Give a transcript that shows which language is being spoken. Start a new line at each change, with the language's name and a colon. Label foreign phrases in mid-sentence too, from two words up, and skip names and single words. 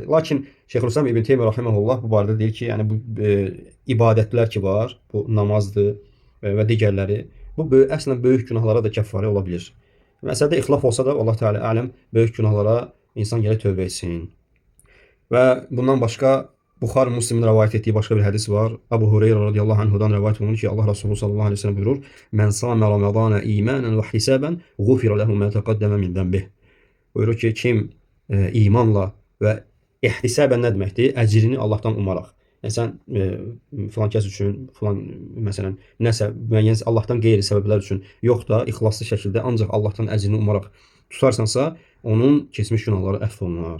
Azerbaijani: Lakin Şeyxülislam İbn Teymiyyə rahimehullah bu barədə deyir ki, yəni bu ibadətlər ki var, bu namazdır və digərləri, bu əslən böyük günahlara da kəffarə ola bilir. Məsələdə ixtilaf olsa da Allah Teala aləm, böyük günahlara insan gəlib tövbə etsin. Və bundan başqa Buxari Müslimin rivayet etdiyi başqa bir hədis var.
Arabic: Abu Hureyra رضي الله عنه
Azerbaijani: rivayet olunur ki, Allah Resulü
Arabic: صلى الله عليه وسلم buyurur: "من صام رمضان إيمانا واحتسابا غفر له ما تقدم من ذنبه."
Azerbaijani: Buyurur ki, kim imanla və ihtisabən nə deməkdir? Əcrini Allahdan umaraq. Yəni sən filan kəs üçün, filan məsələn, nəsə müəyyən Allahdan qeyri səbəblər üçün, yox da ixlaslı şəkildə ancaq Allahdan əcrini umaraq tutarsansa, onun keçmiş günahları əfv olunar.